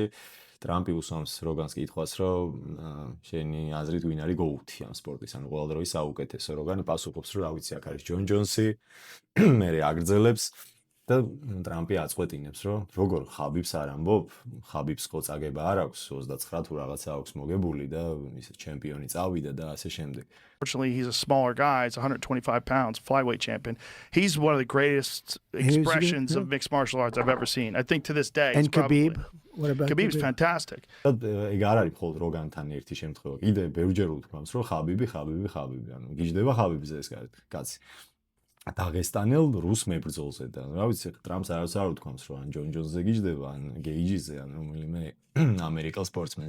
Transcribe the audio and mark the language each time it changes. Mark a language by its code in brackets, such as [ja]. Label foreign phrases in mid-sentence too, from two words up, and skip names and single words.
[ka] ტრამპი უსვამს როგანს კითხვას, რომ შენი აზრით ვინ არის გოუთი ამ სპორტის, ანუ ყველა დროის საუკეთესო. როგანი პასუხობს, რომ რა ვიცი, აქ არის ჯონ ჯონსი, მერე აგრძელებს და ტრამპი აწყვეტინებს, რომ როგორ ხაბიბს არ ამბობ, ხაბიბს ხო წაგება არ აქვს, 29 თუ რაღაცა აქვს მოგებული და ის ჩემპიონი წავიდა და ასე შემდეგ. [en] Unfortunately, he's a smaller guy. He's 125 pounds, flyweight champion. He's one of the greatest expressions of mixed martial arts I've ever seen. I think to this day. And Khabib? What about Khabib's fantastic. [ka] ეგ არ არის მხოლოდ როგანთან ერთი შემთხვევა. კიდე ბევრჯერ უთქვამს, რომ ხაბიბი, ანუ გიждდება ხაბიბზე ეს კაცი. დაღესტანელ რუს მებრძოლზე და რა ვიცი, ტრამპს არც არ უთქვამს, რომ ან ჯონ ჯონსზე გიждდება, ან გეიჯიზე, ან რომელიმე ამერიკელ სპორტსმენს.